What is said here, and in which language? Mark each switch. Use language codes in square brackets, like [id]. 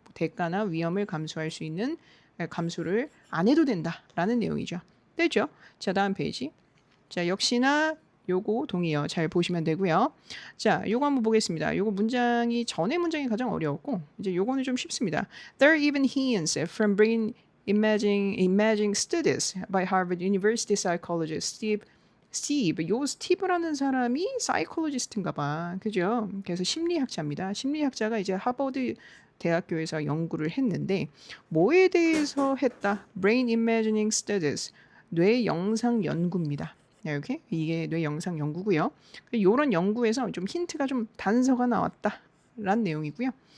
[ko] 대가나 위험을 감수할 수 있는 감수를 안 해도 된다라는 내용이죠. 됐죠? 자, 다음 페이지. 자, 역시나 요거 동의어 잘 보시면 되고요. 자, 요거 한번 보겠습니다. 요거 문장이 전에 문장이 가장 어려웠고 이제 요거는 좀 쉽습니다. [en] There are even hints from brain imaging studies by Harvard University psychologist [ko] 요 스티브라는 사람이 사이콜로지스트인가 봐. 그죠? 그래서 심리학자입니다. 심리학자가 이제 하버드 대학교에서 연구를 했는데 뭐에 대해서 했다? Brain Imaging Studies. 뇌 영상 연구입니다. 이렇게 이게 뇌 영상 연구고요. 이런 연구에서 좀 힌트가 좀 단서가 나왔다라는 내용이고요.